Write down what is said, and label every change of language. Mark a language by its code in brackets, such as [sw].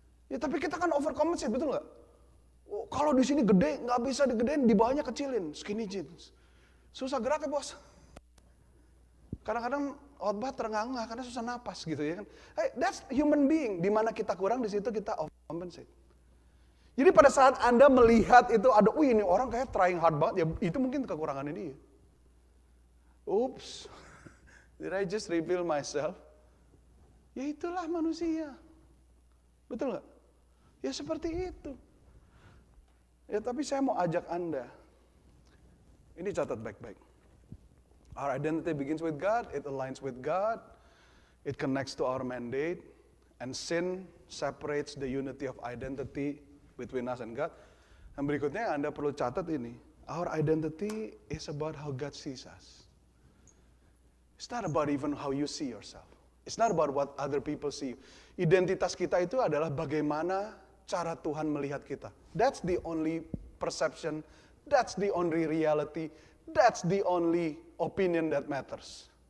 [id] Ya tapi kita kan overcompensate, betul gak? Oh, kalau di sini gede, gak bisa digedein, di bawahnya kecilin, skinny jeans. Susah geraknya bos. Kadang-kadang khotbah terengah-engah karena susah napas gitu ya kan. Hey, that's human being. Di mana kita kurang, di situ kita overcompensate. Jadi pada saat Anda melihat itu ada, wih ini orang kayak trying hard banget, ya itu mungkin kekurangannya dia. [en] Oops, did I just reveal myself? [id] Ya itulah manusia. Betul nggak? Ya seperti itu. Ya tapi saya mau ajak Anda. Ini catat baik-baik. [en] Our identity begins with God, it aligns with God, it connects to our mandate, and sin separates the unity of identity between us and God. Dan berikutnya Anda perlu catat ini. Our identity is about how God sees us. It's not about even how you see yourself. It's not about what other people see. [id] Identitas kita itu adalah bagaimana cara Tuhan melihat kita. [en] That's the only perception, that's the only reality, that's the only opinion that matters.